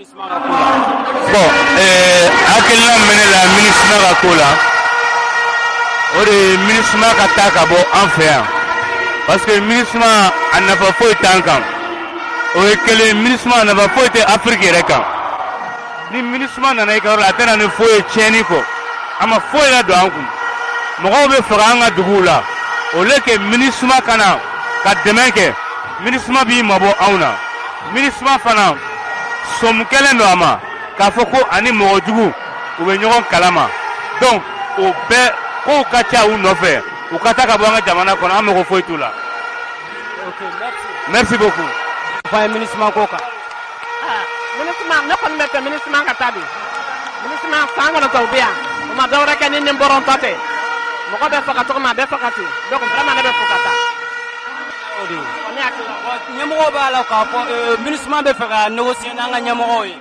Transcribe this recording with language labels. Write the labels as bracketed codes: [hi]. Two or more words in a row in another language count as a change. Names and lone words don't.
[bm] bon hakilina min bɛ ne la MINUSMA ka ko la o de ye MINUSMA ka taa ka bɔ an fɛ yan [fr] parce que [bm] MINUSMA a nafa foyi t'an kan o ye kelen MINUSMA a nafa foyi tɛ Afiriki yɛrɛ kan ni MINUSMA nana i ka yɔrɔ la a tɛ na ni foyi ye tiɲɛni kɔ a ma foyi la don an kun mɔgɔw bɛ faga an ka duguw la [fr] au lieu que [bm] MINUSMA kana ka dɛmɛ kɛ MINUSMA b'i mabɔ anw na MINUSMA fana sɔmi kɛlen don a ma k'a fɔ ko ani mɔgɔ jugu u bɛ ɲɔgɔn kalama donc o bɛɛ kow ka ca u nɔfɛ u ka taa ka bɔ an ka jamana kɔnɔ an mago foyi t'u la. [fr] Merci beaucoup. [bm] Fa MINUSMA ko kan. MINUSMA ne kɔni bɛ fɛ MINUSMA ka taa de MINUSMA san kɔnɔ tɔw bɛ yan o ma dɔwɛrɛ kɛ ni nin bɔrɔntɔ tɛ mɔgɔ bɛ faga cogo min a bɛ faga ten [fr] donc vraiment [bm] ne bɛ fo ka taa. ɲɛmɔgɔ b'a la k'a fɔ MINUSMA bɛ fɛ ka négocier n'an ka ɲɛmɔgɔw ye.